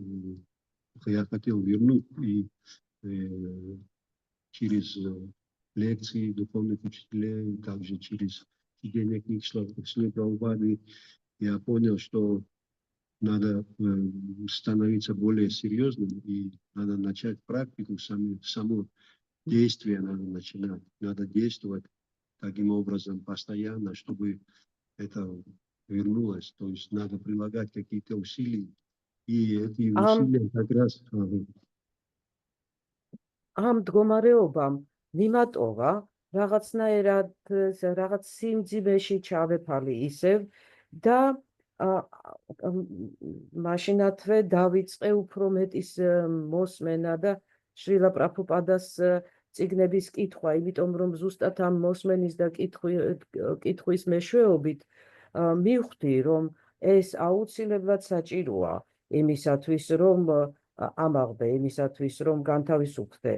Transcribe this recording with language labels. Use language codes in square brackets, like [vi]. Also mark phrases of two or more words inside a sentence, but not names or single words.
[ru] Я хотел вернуть и через лекции духовных учителей, также через денег слов Прабхупады, я понял, что надо становиться более серьезным и надо начать практику, само действие надо начинать. Надо действовать таким образом постоянно, чтобы это вернулось. То есть надо прилагать какие-то усилия. И эти Am усилия как раз... [ka] ამ მდგომარეობამ მიმატოვა რაღაცნაირად რაღაც სიმძიმეში ჩავეფალი ისევ და მაშინათვე დავიწყე უფრო მეტის მოსმენა და შრილა პრაბჰუპადას წიგნების კითხვა, იმიტომ რომ ზუსტად ამ მოსმენის და კითხვის მეშვეობით მივხვდი, რომ ეს აუცილებლად საჭიროა იმისათვის, რომ ამაღლდე, იმისათვის, რომ განთავისუფლდე.